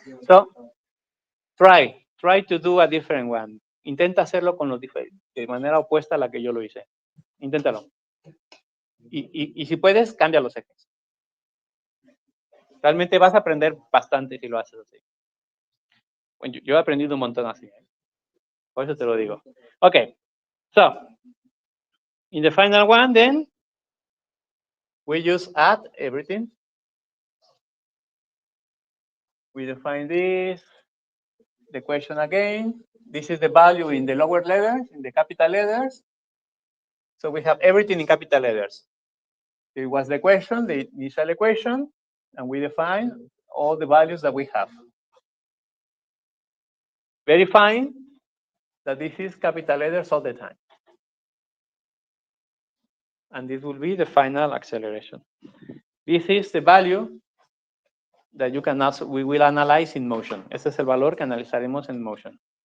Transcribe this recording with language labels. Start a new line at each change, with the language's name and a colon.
English: So, try to do a different one.
Spanish: Intenta hacerlo con los de manera opuesta a la que yo lo hice. Inténtalo. Y si puedes, cambia los ejes. Realmente vas a aprender bastante si lo haces así. Bueno, yo he aprendido un montón así. Por eso te lo digo. Okay.
English: So, in the final one, then, we just add everything. We define this, the question again. This is the value in the lower letters, in the capital letters. So we have everything in capital letters. It was the question, the initial equation, and we define all the values that we have. Verifying that this is capital letters all the time. And this will be the final acceleration. This is the value that we will analyze in motion.
Spanish: Este es el valor que analizaremos en motion.